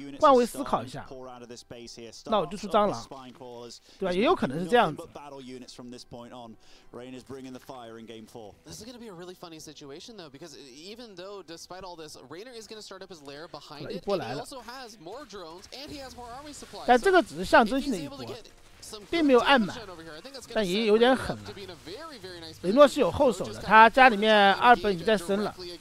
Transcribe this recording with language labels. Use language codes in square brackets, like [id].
[zh] 换位思考一下，那我就出蟑螂，对吧？也有可能是这样子。 [en] Reynor is bringing the fire in game 4. This is going to be a really funny situation, though, because even though, despite all this, Reynor is going to start up his lair behind it, and he also has more drones, and he has more army supplies. [zh] 但这个只是象征性的一波，并没有按满，但也有点狠了。雷诺是有后手的，他家里面2本已经在升了。